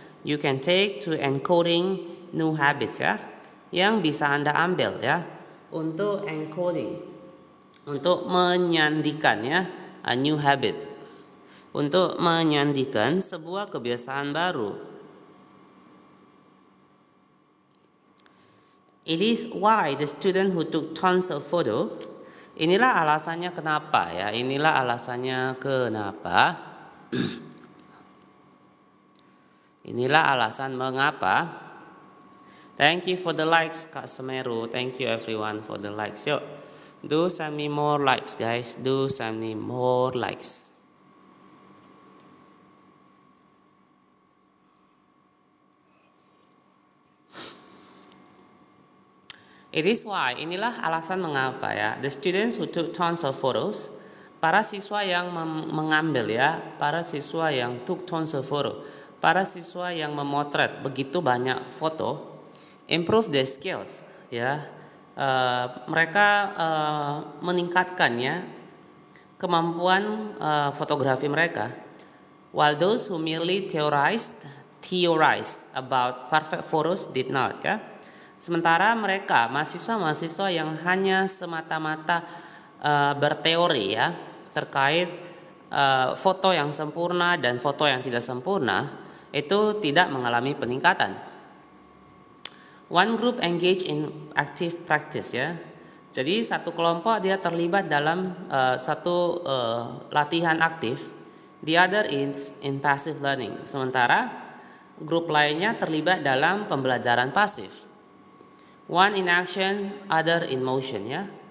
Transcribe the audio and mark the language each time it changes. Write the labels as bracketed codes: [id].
[en] You can take to encoding new habits [id] ya, yang bisa Anda ambil ya untuk encoding, untuk menyandikan ya [en] a new habit, [id] untuk menyandikan sebuah kebiasaan baru. [en] It is why the student who took tons of photo, [id] inilah alasannya kenapa ya, inilah alasannya kenapa. Inilah alasan mengapa. [en] Thank you for the likes Kak Semeru. Thank you everyone for the likes. Yuk, do send me more likes guys. Do send me more likes. It is why, [id] inilah alasan mengapa ya. [en] The students who took tons of photos, [id] para siswa yang mengambil ya, para siswa yang [en] took tons of photo, [id] para siswa yang memotret begitu banyak foto, [en] improve their skills [id] ya. Mereka meningkatkannya kemampuan fotografi mereka. [en] While those who merely theorized about perfect photos did not ya. [id] Sementara mereka mahasiswa-mahasiswa yang hanya semata-mata berteori ya terkait foto yang sempurna dan foto yang tidak sempurna itu tidak mengalami peningkatan. [en] One group engage in active practice ya. [id] Jadi satu kelompok dia terlibat dalam satu latihan aktif, [en] the other is in passive learning. [id] Sementara grup lainnya terlibat dalam pembelajaran pasif. [en] One in action, other in motion ya.